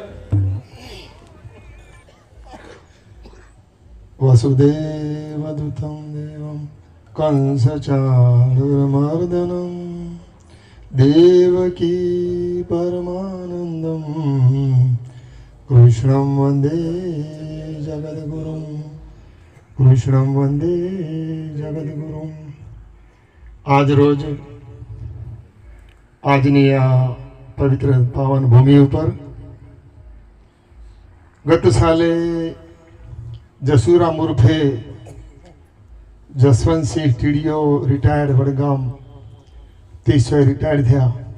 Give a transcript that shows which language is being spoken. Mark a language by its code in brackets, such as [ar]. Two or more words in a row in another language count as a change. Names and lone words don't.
[sa] वसुदेवदूतं देवं कंसचाणूरमर्दनं देवकी परमानन्दं कृष्णं वन्दे जगद्गुरुं कृष्णं वन्दे जगद्गुरुं। [gu] આજ રોજ આજની આ પવિત્ર પાવન ભૂમિ ઉપર ગત સાલે જસુરામ ઉર્ફે જસવંતસિંહ ટીડીઓ રિટાયર્ડ વડગામ 30 રિટાયર્ડ થયા.